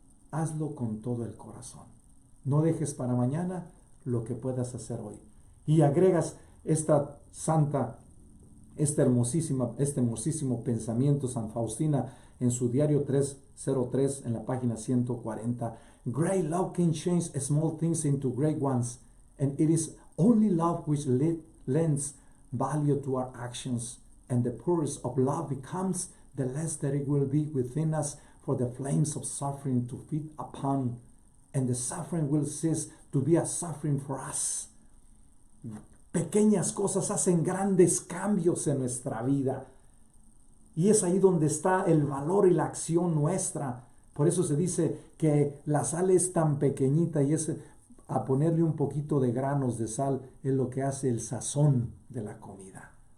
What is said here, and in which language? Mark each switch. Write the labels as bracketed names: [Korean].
[Spanish] Hazlo con todo el corazón. No dejes para mañana lo que puedas hacer hoy. Y agregas esta santa este hermosísimo pensamiento San Faustina en su diario 303 en la página 140. [English] Great love can change small things into great ones, and it is only love which lends value to our actions, and the purest of love becomes, the less that it will be within us for the flames of suffering to feed upon, and the suffering will cease to be a suffering for us. [Spanish] Pequeñas cosas hacen grandes cambios en nuestra vida. Y es ahí donde está el valor y la acción nuestra. Por eso se dice que la sal es tan pequeñita y es a ponerle un poquito de granos de sal es lo que hace el sazón de la comida.